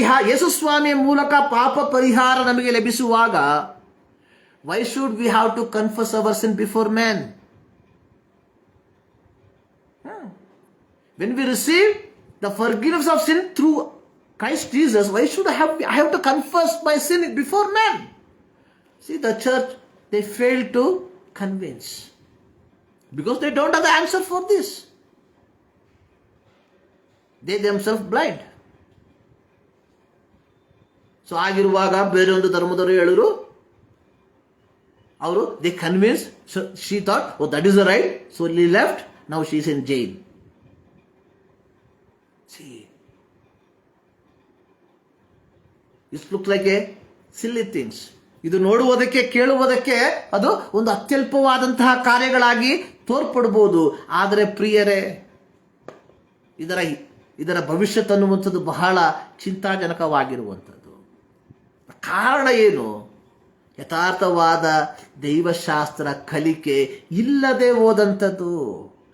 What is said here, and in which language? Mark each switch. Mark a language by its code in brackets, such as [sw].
[kn] ಯೇಸುಸ್ವಾಮಿಯ ಮೂಲಕ ಪಾಪ ಪರಿಹಾರ ನಮಗೆ ಲಭಿಸುವಾಗ, [en] Why should we have to confess our sin before man? When we receive the forgiveness of sin through Christ Jesus, why should I have to confess my sin before man? See, the church, they fail to convince because they don't have the answer for this. They themselves blind. So [kn] ಆಗಿರುವಾಗ ಬೇರೊಂದು ಧರ್ಮದವರು ಹೇಳಿದ್ರು, ಅವರು [en] they convinced, so she thought, oh, that is the right, so she left, now she is in jail. See, it looks like a silly things. [kn] ಇದು ನೋಡುವುದಕ್ಕೆ, ಕೇಳುವುದಕ್ಕೆ ಅದು ಒಂದು ಅತ್ಯಲ್ಪವಾದಂತಹ ಕಾರ್ಯಗಳಾಗಿ ತೋರ್ಪಡಬಹುದು. ಆದರೆ ಪ್ರಿಯರೇ, ಇದರ ಭವಿಷ್ಯತ್ ಅನ್ನುವಂಥದ್ದು ಬಹಳ ಚಿಂತಾಜನಕವಾಗಿರುವಂಥದ್ದು. ಕಾರಣ ಏನು? ಯಥಾರ್ಥವಾದ ದೈವಶಾಸ್ತ್ರ ಕಲಿಕೆ ಇಲ್ಲದೆ ಹೋದಂಥದ್ದು.